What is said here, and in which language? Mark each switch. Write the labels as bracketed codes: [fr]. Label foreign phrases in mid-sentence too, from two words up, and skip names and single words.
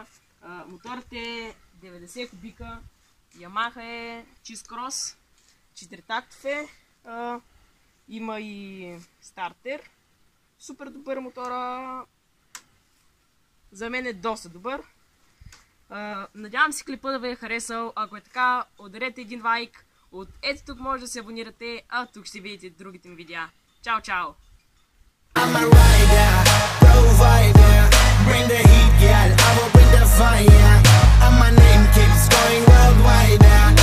[bg] Моторът е 90 кубика, Ямаха е чист крос, 4-тактов е, има и стартер. Супер добър мотора, за мен е доста добър. Надявам се клипа да ви е харесал. Ако е така, ударете един лайк. От ето тук може да се абонирате, а тук ще видите другите ми видеа. Чао, чао! [en] I'm a rider, provider, bring the heat, yeah, I will bring the fire, and my name keeps going worldwide.